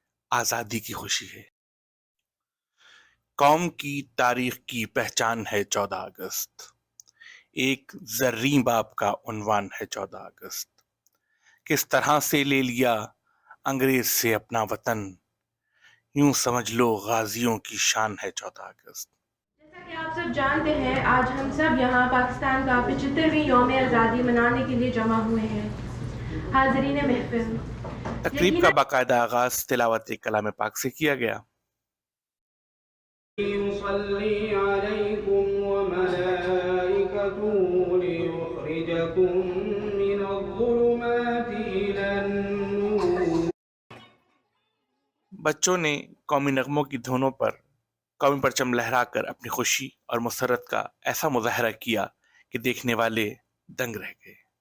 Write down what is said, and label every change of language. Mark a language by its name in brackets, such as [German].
[Urdu] آزادی کی خوشی ہے۔ قوم کی تاریخ کی پہچان ہے 14 اگست، ایک زریں باب کا عنوان ہے 14 اگست۔ کس طرح سے لے لیا انگریز سے اپنا وطن، یوں سمجھ لو غازیوں کی شان ہے 14 اگست۔ جیسا کہ آپ سب جانتے ہیں، آج ہم سب یہاں پاکستان کا 75ویں یوم آزادی منانے کے لیے جمع ہوئے ہیں۔ حاضرین محفل، تقریب کا باقاعدہ آغاز تلاوت کلام پاک سے کیا گیا۔ [Arabic] يصلي عليكم وملائكته ليخرجكم من الظلمات إلى النور۔ [Urdu] بچوں نے قومی نغموں کی دھنوں پر قومی پرچم لہرا کر اپنی خوشی اور مسرت کا ایسا مظاہرہ کیا کہ دیکھنے والے دنگ رہ گئے۔